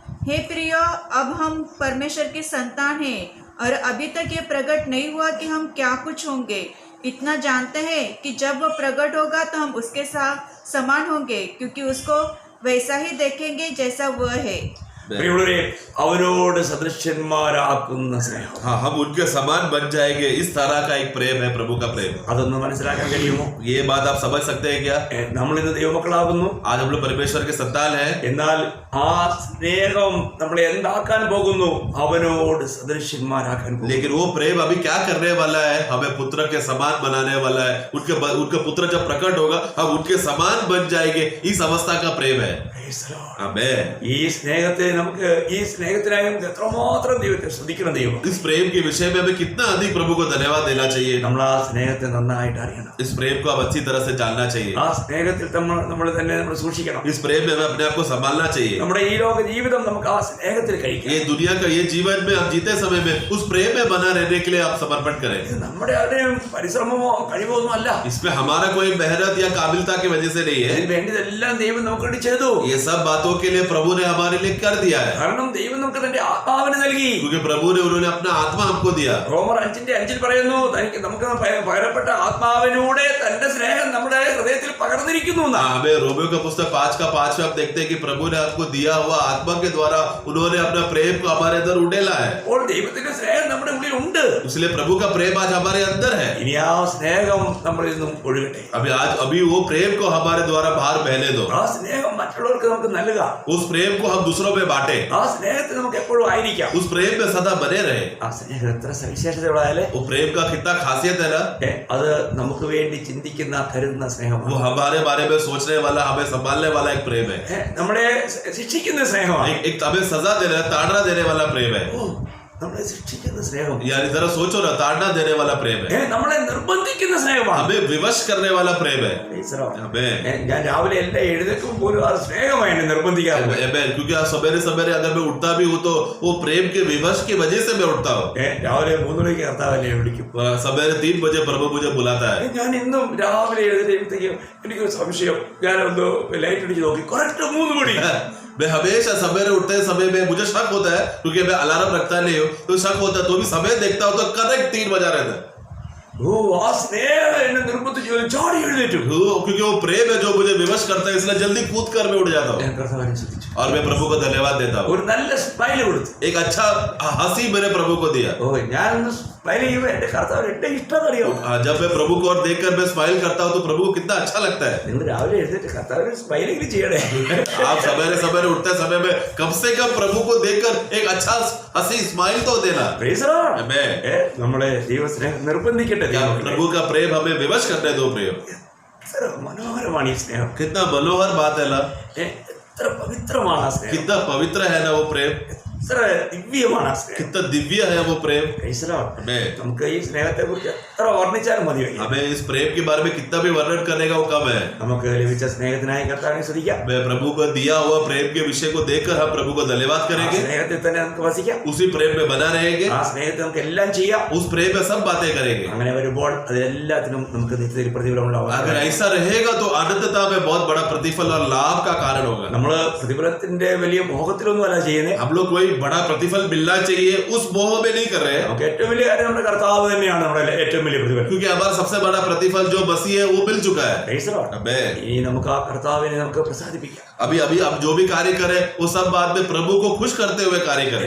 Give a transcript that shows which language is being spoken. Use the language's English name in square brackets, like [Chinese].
[Hindi] हे प्रियो, अब हम परमेश्वर की संतान हैं और अभी तक ये प्रकट नहीं हुआ कि हम क्या कुछ होंगे. इतना जानते हैं कि जब वो प्रकट होगा तो हम उसके साथ समान होंगे, क्योंकि उसको वैसा ही देखेंगे जैसा वह है. [Malayalam] പ്രിയമുള്ളവരെ, അവനോട് സദൃശന്മാരാക്കുന്ന സ്നേഹം. [Hindi] हाँ, हम उनके समान बन जाएंगे. इस तरह का एक प्रेम है प्रभु का प्रेम. [Malayalam] അതൊന്ന് മനസ്സിലാക്കാൻ കഴിയുമോ? [Hindi] ये बात आप समझ सकते हैं क्या? [Malayalam] നമ്മൾ ഇന്ന് ദൈവമക്കളാകുന്നു. [Hindi] आज हम लोग परमेश्वर के संतान हैं. [Malayalam] എന്നാൽ ആ സ്നേഹം നമ്മളെ എന്താക്കാൻ പോകുന്നു? അവനോട് സദൃശന്മാരാക്കാൻ പോകുന്നു. [Hindi] लेकिन वो प्रेम अभी क्या करने वाला है? हमें पुत्र के समान बनाने वाला है. उनके पुत्र जब प्रकट होगा हम उनके समान बन जाएंगे. इस अवस्था का प्रेम है. [English] Praise the Lord. [Hindi] आमीन. [Malayalam] ഈ സ്നേഹത്തെ നമുക്ക് ഈ സ്നേഹത്തിനായി നമുക്ക് എത്രമാത്രം ദൈവത്തെ ശ്രദ്ധിക്കണം. ദൈവം [Hindi] इस प्रेम के विषय में हमें कितना अधिक प्रभु को धन्यवाद देना चाहिए. [Malayalam] നമ്മൾ ആ സ്നേഹത്തെ നന്നായിട്ട് അറിയണം. [Hindi] इस प्रेम को आप अच्छी तरह से जानना चाहिए. [Malayalam] ആ സ്നേഹത്തിൽ നമ്മൾ തന്നെ നമ്മൾ സൂക്ഷിക്കണം. [Hindi] इस प्रेम में हमें अपने आप को संभालना चाहिए. [Malayalam] നമ്മുടെ ഈ ലോക ജീവിതം നമുക്ക് ആ സ്നേഹത്തിൽ കഴിക്കാം. [Hindi] ये दुनिया का ये जीवन में आप जीते समय में उस प्रेम में बना रहने के लिए आप समर्पण करें. [Malayalam] ഇത് നമ്മുടെ ആരുടെയും പരിശ്രമമോ കഴിവോ ഒന്നും അല്ല. [Hindi] इसमें हमारा कोई मेहनत या काबिलता की वजह से नहीं है. [Malayalam] ഇതിന് വേണ്ടിയതെല്ലാം ദൈവം നമുക്ക് വേണ്ടി ചെയ്തു. [Hindi] ये सब बातों के लिए प्रभु ने हमारे लिए कर दिया है. [Malayalam] കാരണം ദൈവം നമുക്ക് തന്റെ ആത്മാവിനെ നൽകി. [Hindi] क्योंकि प्रभु ने उन्होंने अपना आत्मा हमको दिया. [Malayalam] റോമർ 5:5 പറയുന്നു, തനിക്ക് നമുക്ക് പകരപ്പെട്ട ആത്മാവിലൂടെ തന്റെ സ്നേഹം നമ്മുടെ ഹൃദയത്തിൽ പകർന്നിരിക്കുന്നു. [Hindi] हमें रोमियो का पुस्तक 5:5 में आप देखते हैं कि प्रभु ने आपको दिया हुआ आत्मा के द्वारा उन्होंने अपना प्रेम को हमारे अंदर उड़ेला है. [Malayalam] അപ്പോൾ ദൈവത്തിന്റെ സ്നേഹം നമ്മുടെ ഉള്ളിൽ ഉണ്ട്. [Hindi] इसलिए प्रभु का प्रेम आज हमारे अंदर है. [Malayalam] ഇനി ആ സ്നേഹം നമ്മളിൽ നിന്നും ഒഴുകട്ടെ. [Hindi] अभी वो प्रेम को हमारे द्वारा बाहर बहने दो. [Malayalam] ആ സ്നേഹം മറ്റുള്ളവർക്ക് നമുക്ക് നൽകുക. [Hindi] उस प्रेम को हम दूसरों में बांटे. [Malayalam] ആ സ്നേഹത്തിൽ നമുക്ക് എപ്പോഴും ആയിരിക്കാം. [Hindi] उस प्रेम में सदा बने रहे. [Malayalam] ആ സ്നേഹം എത്ര സവിശേഷതയുള്ളതായാലേ [Hindi] वो प्रेम का कितना खासियत है ना. [Malayalam] അത് നമുക്ക് വേണ്ടി ചിന്തിക്കുന്ന കരുതുന്ന [Hindi] वो [Malayalam] സ്നേഹമാണ്. [Hindi] हमारे बारे में सोचने वाला, हमें संभालने वाला एक प्रेम है. [Malayalam] നമ്മളെ ശിക്ഷിക്കുന്ന സ്നേഹമാണ്. [Hindi] एक हमें सजा देने, ताड़ना देने वाला प्रेम है. [Malayalam] ഓ, നമ്മളെ ശിക്ഷിക്കുന്ന സ്നേഹം. [Hindi] यानी जरा सोचो ना, ताड़ना देने वाला प्रेम है. [Malayalam] നമ്മളെ നിർബന്ധിക്കുന്ന സ്നേഹമാണ്. [Hindi] हमें विवश करने वाला प्रेम है. [English] Amen. [Malayalam] ഞാൻ രാവിലെ എല്ലാം എഴുന്നേൽക്കും പോലും ആ സ്നേഹമായി എന്നെ നിർബന്ധിക്കാറുണ്ട്. [Hindi] क्योंकि आज सवेरे सवेरे अगर मैं उठता भी हूँ तो वो प्रेम के विवश की वजह से मैं उठता हूँ. [Malayalam] രാവിലെ 3 മണിക്ക് കർത്താവിനെ വിളിക്കും. [Hindi] सवेरे 3 बजे प्रभु मुझे बुलाता है. [Malayalam] ഞാൻ ഇന്നും രാവിലെ എഴുന്നേൽക്കുമ്പോഴത്തേക്കും എനിക്കൊരു സംശയം. ഞാനൊന്ന് ലൈറ്റ് അടിച്ച് നോക്കി, കറക്റ്റ് 3 മണി. [Hindi] मैं हमेशा सवेरे उठते समय में मुझे शक होता है, क्योंकि मैं अलार्म रखता नहीं हूँ तो शक होता है, तो भी समय देखता हूँ तो करेक्ट 3 बजा रहता है. [Malayalam] ഓ, ആ സ്നേഹം എന്നെ നിർബന്ധിച്ചു ചാടി എഴുന്നേറ്റു. [Hindi] क्योंकि वो प्रेम है जो मुझे विवश करता है, इसलिए जल्दी कूद कर मैं उठ जाता हूँ. [Malayalam] ഞാൻ കർത്താവിനെ സ്തുതിച്ചു. [Hindi] और मैं प्रभु को धन्यवाद देता हूँ. [Malayalam] ഒരു നല്ല സ്മൈൽ കൊടുത്തു. [Hindi] एक अच्छा हंसी मेरे प्रभु को दिया. [Malayalam] ഓ, ഞാനൊന്ന് स्माइल ചെയ്യുമ്പോൾ എന്റെ കർത്താവ് എന്റെ ഇഷ്ടം അറിയോ. [Hindi] जब मैं प्रभु को और देखकर मैं स्माइल करता हूँ तो प्रभु को कितना अच्छा लगता है. [Malayalam] നിങ്ങൾ രാവിലെ എഴുന്നേറ്റ് കർത്താവിനെ സ്മൈലെങ്കിലും ചെയ്യണേ. [Hindi] आप सवेरे सवेरे उठते समय में कम से कम प्रभु को देखकर एक अच्छा हंसी स्माइल तो देना. [English] Praise the Lord. Amen. [Malayalam] നമ്മളെ ദൈവസ്നേഹം നിർബന്ധിക്കട്ടെ. [Hindi] प्रभु का प्रेम हमें विवश करने दो. प्रेम [Malayalam] എത്ര മനോഹരമാണ് ഈ സ്നേഹം. [Hindi] कितना मनोहर बात है ना. [Malayalam] എത്ര പവിത്രമാണ് ആ സ്നേഹം. [Hindi] कितना पवित्र है ना वो प्रेम. [Malayalam] എത്ര ദിവ്യമാണ് ആ സ്നേഹം. [Hindi] कितना दिव्य है वो प्रेम. [English] Praise the Lord. Amen. [Malayalam] നമുക്ക് ഈ സ്നേഹത്തെ കുറിച്ച് എത്ര വർണ്ണിച്ചാലും മതി. [Hindi] हमें इस प्रेम के बारे में कितना भी वर्णन करने का वो कम है. [Malayalam] നമുക്ക് ലഭിച്ച സ്നേഹത്തിനായി കർത്താവിനെ സ്തുതിക്കാം. [Hindi] मैं प्रभु को दिया हुआ प्रेम के विषय को देखकर हम प्रभु को धन्यवाद करेंगे. [Malayalam] സ്നേഹത്തിൽ തന്നെ നമുക്ക് വസിക്കാം. [Hindi] उसी प्रेम में बना रहेंगे. [Malayalam] ആ സ്നേഹത്തിൽ നമുക്ക് എല്ലാം ചെയ്യാം. [Hindi] उस प्रेम में सब बातें करेंगे. [Malayalam] അങ്ങനെ വരുമ്പോൾ അതിലെല്ലാത്തിനും നമുക്ക് നിത്യത്തിൽ പ്രതിഫലം ഉണ്ടാവും. [Hindi] अगर ऐसा रहेगा तो अनंतता में बहुत बड़ा प्रतिफल और लाभ का कारण होगा. [Malayalam] നമ്മൾ പ്രതിഫലത്തിന്റെ വലിയ മോഹത്തിലൊന്നും അല്ല ചെയ്യുന്നത്. [Hindi] हम लोग कोई बड़ा प्रतिफल मिलना चाहिए उस मोह में नहीं कर रहे हैं. [Malayalam] നമുക്ക് ഏറ്റവും വലിയ കാര്യം നമ്മുടെ കർത്താവ് തന്നെയാണ് നമ്മുടെ ഏറ്റവും വലിയ പ്രതിഫലം. [Hindi] क्योंकि हमारा सबसे बड़ा प्रतिफल जो मसीह है वो मिल चुका है. [English] Praise the Lord. Amen. [Malayalam] ഇനി നമുക്ക് ആ കർത്താവിനെ നമുക്ക് പ്രസാദിപ്പിക്കാം. [Hindi] अभी अब जो भी कार्य करें वो सब बात में प्रभु को खुश करते हुए कार्य करें.